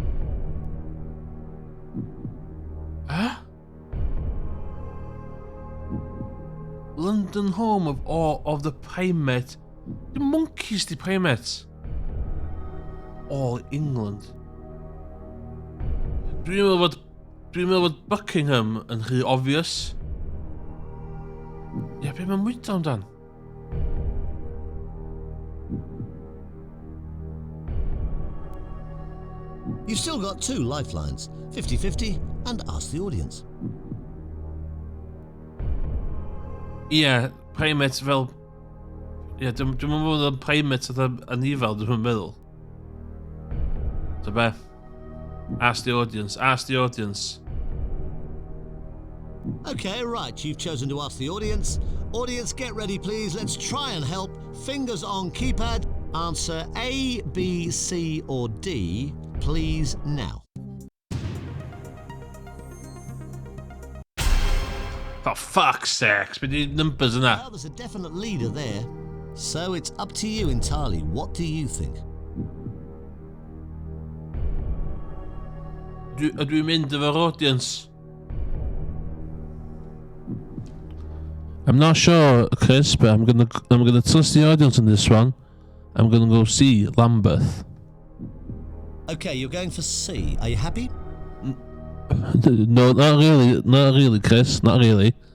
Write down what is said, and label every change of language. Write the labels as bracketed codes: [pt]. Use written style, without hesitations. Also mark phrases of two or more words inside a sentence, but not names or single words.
[en] Huh? London home of all of the primate. The monkeys, the primates. All England. [cy] Dwi'n meddwl bod Buckingham yn rhy obvious. Ie, be mae'n mwyta amdan? [en] You've still got 2 lifelines, 50-50 and ask the audience. [cy] Ie, primate fel... Ie, dwi'n meddwl bod yn primate oedd yn ifel, dwi'n meddwl. So be? [en] Ask the audience, ask the audience. Okay, right, you've chosen to ask the audience. Audience, get ready please, let's try and help. Fingers on keypad. Answer A, B, C or D, please now. For fuck's sake, [cy] be di numbers yna? [en] Well, there's a definite leader there. So it's up to you entirely. What do you think? [cy] Dwi'n mynd efo'r audience. [en] I'm not sure, Chris, but I'm gonna trust the audience on this one. I'm gonna go see Lambeth. Okay, you're going for C. Are you happy? No, not really, Chris, not really.